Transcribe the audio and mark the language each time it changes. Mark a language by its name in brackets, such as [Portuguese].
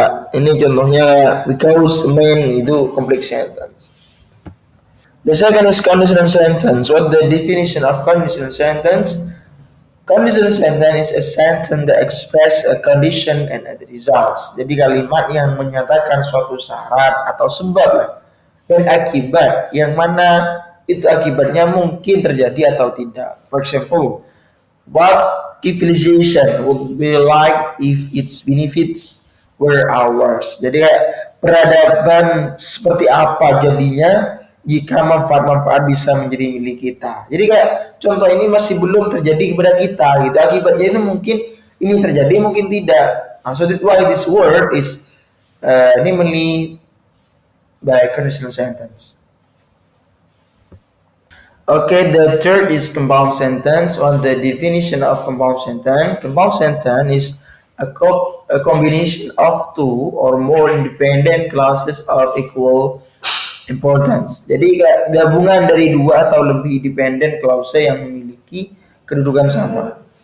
[Indonesian] Ini contohnya [English] because a man [Indonesian] itu complex sentence. [English] The second is conditional sentence. What the definition of conditional sentence? Conditional sentence is a sentence that express a condition and a results. [Indonesian] Jadi kalimat yang menyatakan suatu syarat atau sebab dan akibat yang mana itu akibatnya mungkin terjadi atau tidak. [English] For example, what civilization would be like if its benefits were ours. [Indonesian] Jadi peradaban seperti apa jadinya jika manfaat-manfaat bisa menjadi milik kita. Jadi kayak contoh ini masih belum terjadi kepada kita gitu. Akibatnya ini mungkin ini terjadi mungkin tidak. [English] So that's why this word is namely by conditional sentence. Okay, the third is compound sentence. On the definition of compound sentence is a combination of two or more independent clauses of equal importance. [Indonesian] Jadi gabungan dari dua atau lebih dependent clause yang memiliki kedudukan sama.